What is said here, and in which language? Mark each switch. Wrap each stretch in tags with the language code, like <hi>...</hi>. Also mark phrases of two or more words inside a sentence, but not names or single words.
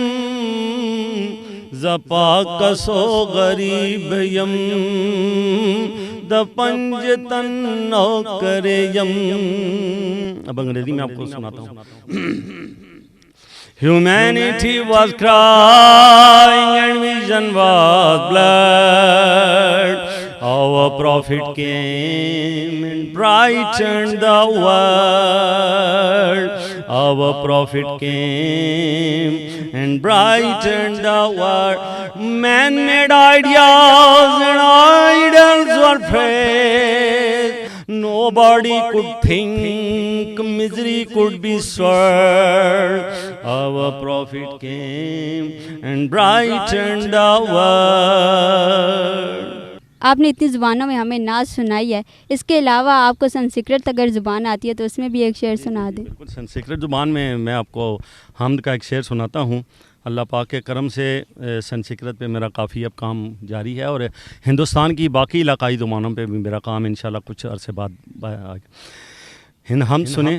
<ks>زپا کسو غریب یم دپنجتنو کریم۔</ks> <ur>اب انگریزی میں آپ کو سناتا ہوں۔</ur> <en>Humanity was crying and vision was blood. Our prophet came and brightened the world. Our prophet came and brightened the world. Man-made ideas and idols were praised. Nobody could think misery could be swallowed. Our prophet came and brightened the world.</en> <ur>آپ نے اتنی زبانوں میں ہمیں نعت سنائی ہے، اس کے علاوہ آپ کو سنسکرت اگر زبان آتی ہے تو اس میں بھی ایک شعر سنا دیں۔ بالکل، سنسکرت زبان میں میں آپ کو حمد کا ایک شعر سناتا ہوں۔ اللہ پاک کے کرم سے سنسکرت پہ میرا کافی اب کام جاری ہے، اور ہندوستان کی باقی علاقائی زبانوں پہ بھی میرا کام انشاءاللہ کچھ عرصے بعد ہم سنیں۔</ur>